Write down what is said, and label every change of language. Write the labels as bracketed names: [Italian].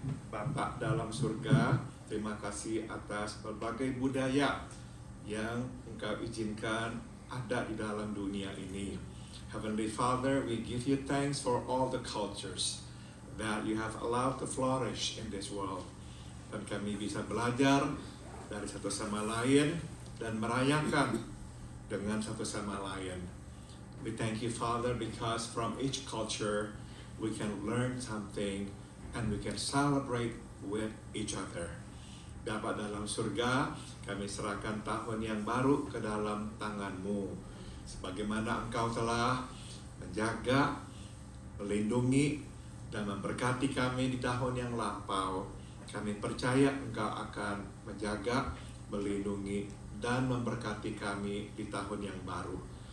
[Indonesian] Bapa dalam surga, terima kasih atas berbagai budaya yang Engkau izinkan ada di dalam dunia ini. [English] Heavenly Father, we give you thanks for all the cultures that you have allowed to flourish in this world. [Indonesian] Dan kami bisa belajar dari satu sama lain dan merayakan dengan satu sama lain. [English] We thank you, Father, because from each culture we can learn something and we can celebrate with each other. [Indonesian] Bapa dalam surga, kami serahkan tahun yang baru ke dalam tangan-Mu. Sebagaimana Engkau telah menjaga, melindungi, dan memberkati kami di tahun yang lampau, kami percaya Engkau akan menjaga, melindungi, dan memberkati kami di tahun yang baru.